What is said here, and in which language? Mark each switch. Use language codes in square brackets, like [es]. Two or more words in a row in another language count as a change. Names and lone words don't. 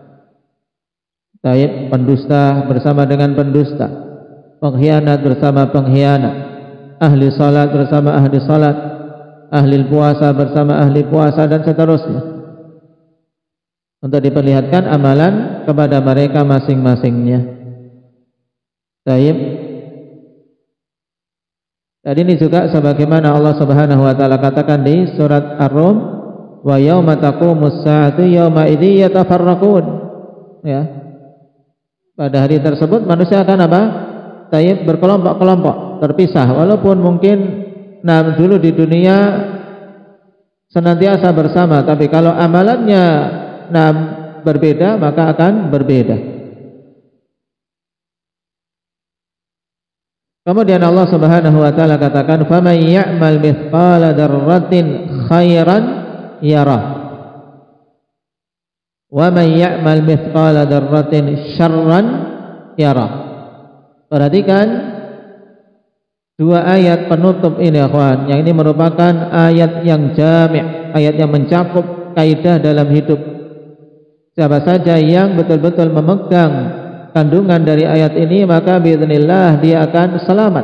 [id] Pendusta bersama dengan pendusta, pengkhianat bersama pengkhianat, ahli salat bersama ahli salat, ahli puasa bersama ahli puasa, dan seterusnya, untuk diperlihatkan amalan kepada mereka masing-masingnya. Dan ini juga sebagaimana Allah [ar] سبحانه وتعالى [id] katakan di surat Ar-Rum, [ar] ويوم تقوم الساعة يومئذ يتفرقون. [id] Ya. Pada hari tersebut manusia akan berkelompok-kelompok, terpisah, walaupun mungkin dulu di dunia senantiasa bersama, tapi kalau amalannya berbeda, maka akan berbeda. Kemudian Allah [ar] سبحانه وتعالى [id] katakan, [ar] "فمن يعمل مثقال ذرة خيرا يره ومن يعمل مثقال ذرة شرا يره." [id] Perhatikan dua ayat penutup ini, akhwan, yang ini merupakan ayat yang jami', ayat yang mencakup kaidah dalam hidup. Siapa saja yang betul-betul memegang kandungan dari ayat ini, maka biidznillah dia akan selamat.